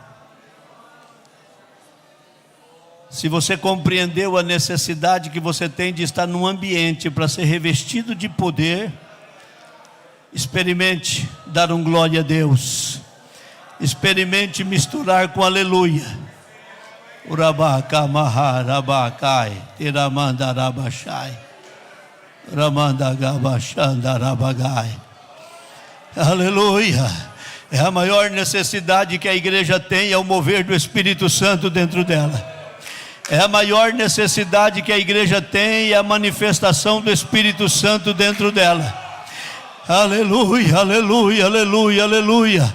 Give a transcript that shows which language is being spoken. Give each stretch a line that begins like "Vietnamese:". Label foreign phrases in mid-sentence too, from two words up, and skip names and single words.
Portuguese: Se você compreendeu a necessidade que você tem de estar num ambiente para ser revestido de poder, experimente dar um glória a Deus. Experimente misturar com aleluia. Urabaka maharabakai, tiramandarabashai, ramandagabashandarabagai. Aleluia. É a maior necessidade que a igreja tem, é o mover do Espírito Santo dentro dela. É a maior necessidade que a igreja tem, é a manifestação do Espírito Santo dentro dela. Aleluia, aleluia, aleluia, aleluia.